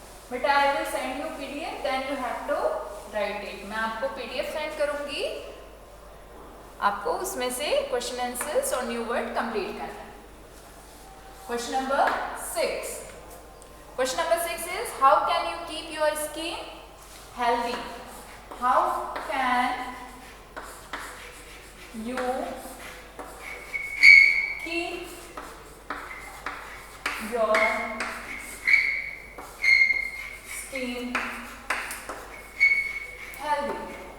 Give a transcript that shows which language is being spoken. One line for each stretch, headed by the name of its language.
English: But I will send you PDF, then you have to write it.
Hindi: मैं आपको PDF send करूंगी, आपको उसमें से क्वेश्चन आंसर्स और न्यू वर्ड कंप्लीट करना है।
English: Question number 6. Question number 6 is, how can you keep your skin healthy? How can you keep your skin healthy?